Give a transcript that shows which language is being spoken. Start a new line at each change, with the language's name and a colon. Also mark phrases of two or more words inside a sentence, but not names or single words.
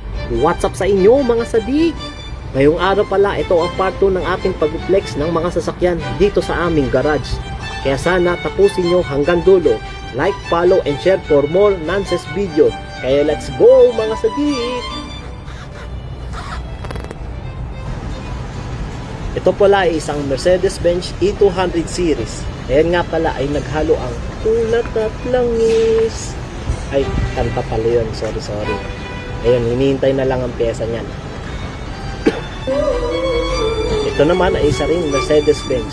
English: What's up
Filipino: sa inyo mga sadik? Ngayong araw pala, ito ang part 2 ng ating pag-flex ng mga sasakyan dito sa aming garage. Kaya sana tapusin nyo hanggang dulo.
English: Like, follow, and share for more nonsense video.
Filipino: Kaya
English: let's go
Filipino: mga sadik! Ito pala ay isang Mercedes-Benz E200 series. Ayan nga pala ay naghalo ang ulat at langis. Ay, kanta pala yun. Sorry. Ayun, hinihintay na lang ang pyesa niyan. Ito naman ay isa ring Mercedes-Benz.